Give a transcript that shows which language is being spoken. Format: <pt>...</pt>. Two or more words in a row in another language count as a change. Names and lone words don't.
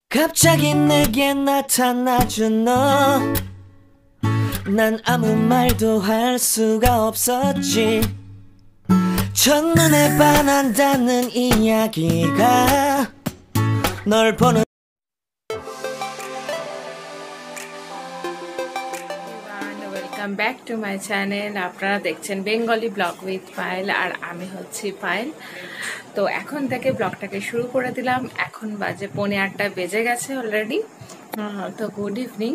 <ko>갑자기 내게 나타나준 너, 난 아무 말도 할 수가 없었지. 첫눈에 반한다는 이야기가 널 보는</ko> <en>Welcome back to my channel.</en> <bn>আপনারা দেখছেন</bn> <en>Bengali blog with Payel,</en> <bn>আর আমি হচ্ছি পায়েল। তো এখন থেকে ব্লগটাকে শুরু করে দিলাম। এখন বাজে 8:45 বেজে গেছে অলরেডি। তো</bn> <en>good evening.</en>